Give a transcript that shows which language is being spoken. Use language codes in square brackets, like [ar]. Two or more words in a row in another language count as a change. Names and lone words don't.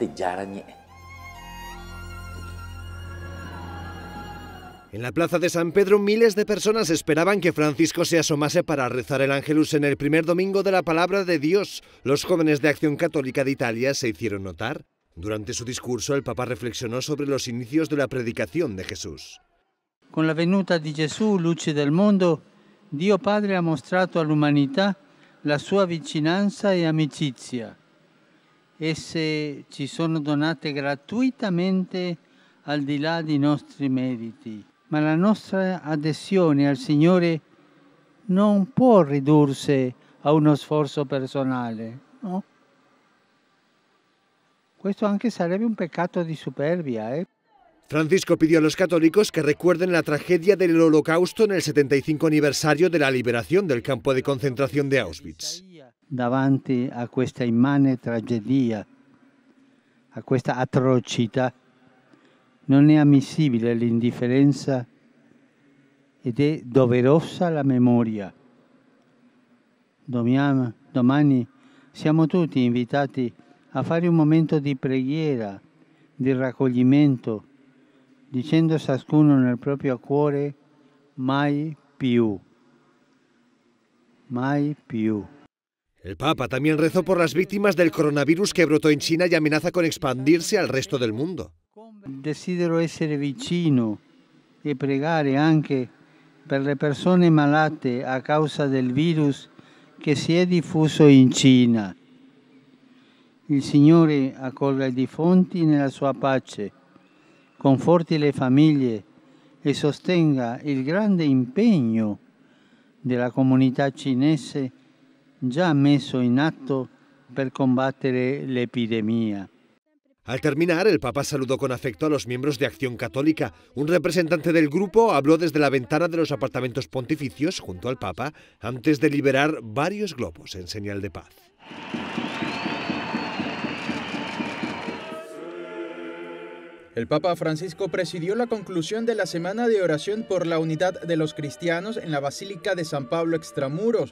[es] En la plaza de San Pedro, miles de personas esperaban que Francisco se asomase para rezar el Ángelus en el primer domingo de la Palabra de Dios. Los jóvenes de Acción Católica de Italia se hicieron notar. Durante su discurso, el Papa reflexionó sobre los inicios de la predicación de Jesús. [it] Con la venuta di Gesù, luce del mondo, Dio Padre ha mostrato all'umanità la sua vicinanza e amicizia. Esse ci sono donate gratuitamente al di là dei nostri meriti, ma la nostra adesione al Signore non può ridursi a uno sforzo personale, no? Questo anche sarebbe un peccato di superbia, eh? [es] Francisco pidió a los católicos que recuerden la tragedia del Holocausto en el 75 aniversario de la liberación del campo de concentración de Auschwitz. [it] Davanti a questa immane tragedia, a questa atrocità, non è ammissibile l'indifferenza ed è doverosa la memoria. Domani siamo tutti invitati a fare un momento di preghiera, di raccoglimento, dicendo ciascuno nel proprio cuore mai più, mai più. [es] El Papa también rezó por las víctimas del coronavirus que brotó en China y amenaza con expandirse al resto del mundo. [it] Desidero essere vicino e pregare anche per le persone malate a causa del virus che si è diffuso in Cina. Il Signore accolga i defunti nella sua pace, conforti le famiglie e sostenga il grande impegno della comunità cinese già messo in atto per combattere l'epidemia. [es] Al terminar, el Papa saludó con afecto a los miembros de Acción Católica. Un representante del grupo habló desde la ventana de los apartamentos pontificios junto al Papa antes de liberar varios globos en señal de paz. El Papa Francisco presidió la conclusión de la Semana de Oración por la Unidad de los Cristianos en la Basílica de San Pablo Extramuros.